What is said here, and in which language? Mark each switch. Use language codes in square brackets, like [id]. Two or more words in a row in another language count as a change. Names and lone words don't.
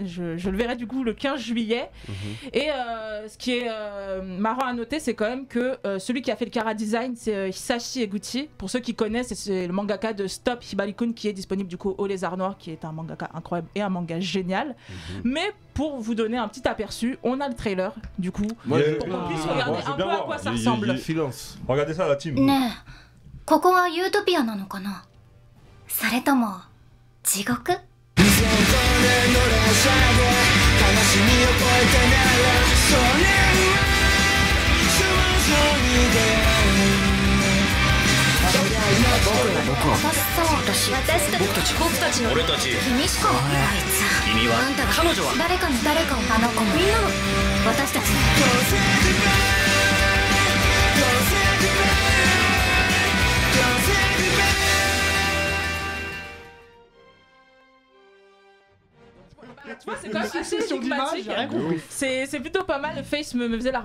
[fr] Je le verrai du coup le 15 juillet. Et ce qui est marrant à noter, c'est quand même que celui qui a fait le chara design, c'est Hisashi Eguchi. Pour ceux qui connaissent, c'est le mangaka de Stop Hibari-kun qui est disponible du coup au Lézard Noir, qui est un mangaka incroyable et un manga génial. Mais pour vous donner un petit aperçu, on a le trailer du coup. Moi, Yeah. je- Pour qu'on puisse Ah, regarder bon, je veux un bien peu à voir. quoi ça Yeah, ressemble. Silence. Regardez ça, la team. [ja] ねえここはユートピアなのかなそれとも地獄 君しかあいつ君はあんたが彼女は誰かに誰かをあの子もみんなも私たち [fr] Tu vois, c'est quand même assez Succession d'images, énigmatique. j'ai rien compris. C'est plutôt pas mal. Face me faisait la